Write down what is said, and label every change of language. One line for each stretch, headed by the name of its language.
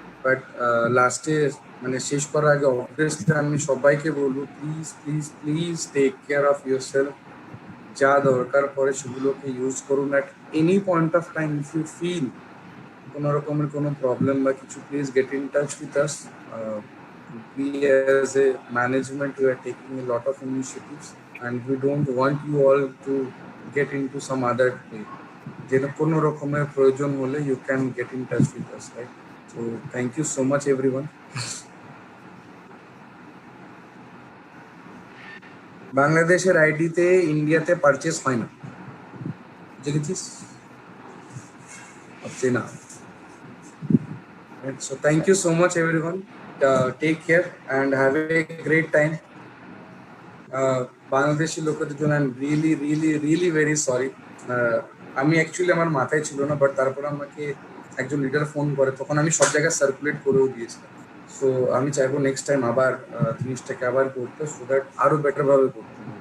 English: but
Bangla: লাস্টে মানে শেষ করার আগে
English: obviously
Bangla: আমি সবাইকে বলবো,
English: Please please please take care of yourself.
Bangla: যা দরকার পড়ে সেগুলোকে ইউজ করুন।
English: at any point of time if you feel
Bangla: কোনো রকমের কোনো প্রবলেম বা কিছু,
English: Please get in touch with us. We as a management, we are taking a lot of initiatives and we don't want you all to get into some other way.
Bangla: যেন কোনো রকমের প্রয়োজন হলে
English: you can get in touch with us, right? So thank you so much everyone.
Bangla: বাংলাদেশের আইডিতে ইন্ডিয়াতে purchase হয় না, দেখেছিস? হচ্ছে না।
English: Right, so thank you so much everyone. Take care and have a great time.
Bangla: Bangladeshi লোকেদের জন্য
English: I am really really really very sorry.
Bangla: আমি অ্যাকচুয়ালি আমার মাথায় ছিল না, বাট তারপর আমাকে একজন লিডার ফোন করে, তখন আমি সব জায়গায় সার্কুলেট করেও দিয়েছিলাম। সো আমি চাইবো নেক্সট টাইম আবার জিনিসটাকে আবার করতে, সো দ্যাট আরো বেটার ভাবে করতে।